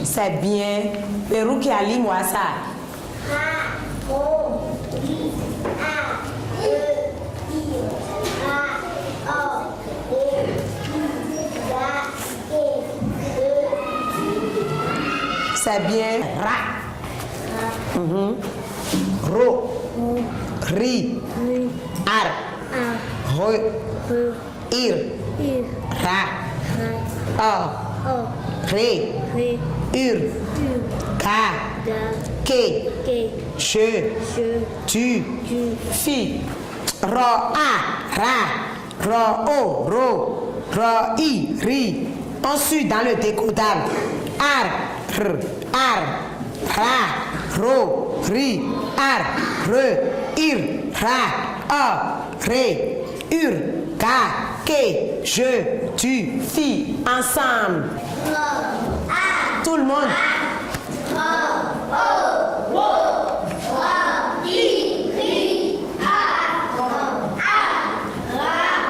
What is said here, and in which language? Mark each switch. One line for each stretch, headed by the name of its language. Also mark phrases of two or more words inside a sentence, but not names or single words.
French: C'est bien. Pérou qui a lu moi ça. Ra, ro, ri, a, re, ir, ra, or, ré, ur, ga, ke, je. C'est bien. Ra. Ro. Ri. Ar. Re. Ir. Ra. Or. Ré. Ur. Ga. Ke. Je. Tu. Fi. Ro. A. Ra. Ro. O. Ro. Ro. I. Ri. Ensuite, dans le décodable. Ar. R. Ar. Ra. Ro. Ri. Ar. Re. Ir. Ra. O. Ré. Ur. Ga. Ke. Je. Tu. Fi. Ensemble. Tout le monde. Ra.